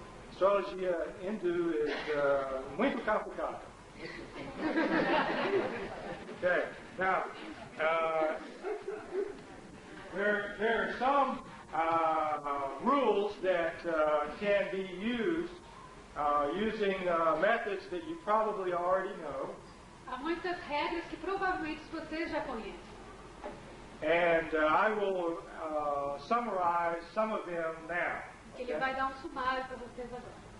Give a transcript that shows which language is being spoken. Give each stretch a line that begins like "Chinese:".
Portuguese: Astrologia hindu is muito complicado.
English: Okay, now, there are some rules that can be used using methods that you probably already know.
Portuguese: Há muitas regras que provavelmente vocês já conhecem.
English: And I will summarize some of them now.
Portuguese: Ele vai dar sumário para vocês agora.